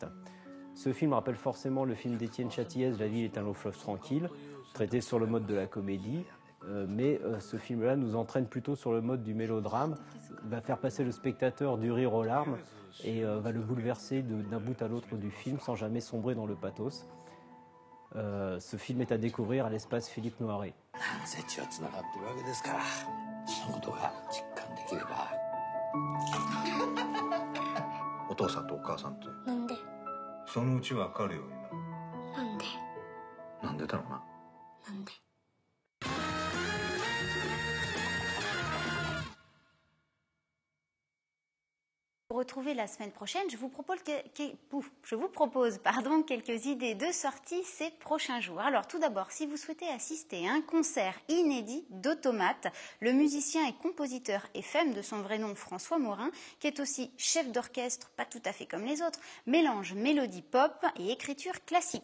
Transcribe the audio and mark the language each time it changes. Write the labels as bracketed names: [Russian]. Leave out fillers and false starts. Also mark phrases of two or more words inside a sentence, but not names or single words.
[French] Ce film rappelle forcément le film d'Étienne Châtillès, La ville est un long fleuve tranquille, traité sur le mode de la comédie, mais ce film-là nous entraîne plutôt sur le mode du mélodrame, va faire passer le spectateur du rire aux larmes et va le bouleverser d'un bout à l'autre du film sans jamais sombrer dans le pathos. Ce film est à découvrir à l'Espace Philippe Noiret. [Japanese] お父さんとお母さんと。なんで？そのうちわかるようになる。なんで？なんでだろうな。なんで？ [French] Pour retrouver la semaine prochaine, je vous propose quelques idées de sortie ces prochains jours. Alors tout d'abord, si vous souhaitez assister à un concert inédit d'Automate, le musicien et compositeur FM de son vrai nom François Morin, qui est aussi chef d'orchestre, pas tout à fait comme les autres, mélange mélodie pop et écriture classique.